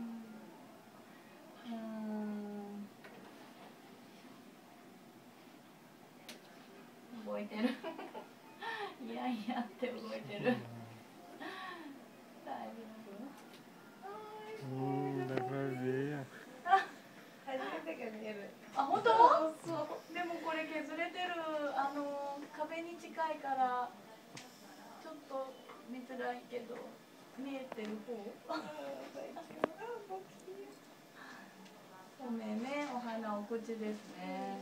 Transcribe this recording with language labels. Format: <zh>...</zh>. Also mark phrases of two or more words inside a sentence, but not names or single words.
<ja>動いてる。いやいやって動いてる。大丈夫？</ja> <pt>dá pra ver.</pt> <ja>初めてが見える。あ、本当？でもこれ削れてる。壁に近いからちょっと見づらいけど見えてる方。お目目、お鼻、お口ですね。</ja>